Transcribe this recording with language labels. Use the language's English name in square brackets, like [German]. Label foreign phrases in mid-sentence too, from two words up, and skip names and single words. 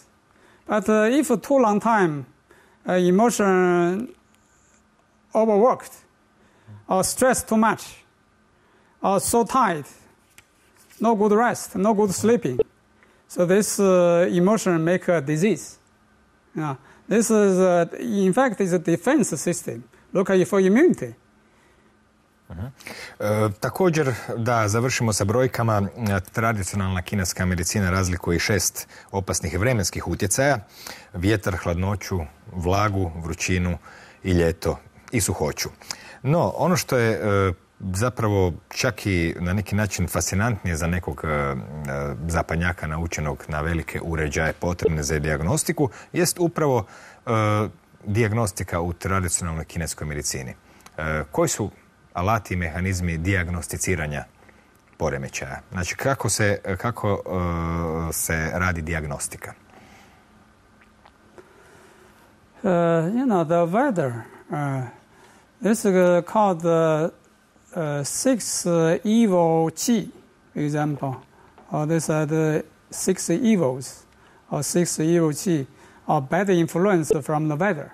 [English] But if too long time, emotion overworked, or stress too much, or so tired, no good rest, no good sleeping, so this emotion make a disease. This is in fact is a defense system. Look for immunity. [Croatian] Također, da završimo sa brojkama, tradicionalna kineska medicina razlikuje i 6 opasnih vremenskih utjecaja: vjetar, hladnoću, vlagu, vrućinu i ljeto i suhoću. No, ono što je zapravo čak i na neki način fascinantnije za nekog zapadnjaka naučenog na velike uređaje potrebne za dijagnostiku jest upravo dijagnostika u tradicionalnoj kineskoj medicini. Koji su alati i mehanizmi dijagnosticiranja poremećaja? Znači, kako se radi dijagnostika? [English] The weather, this is called six evil qi, for example. Or these are the six evils, or six evil qi, or bad influence from the weather.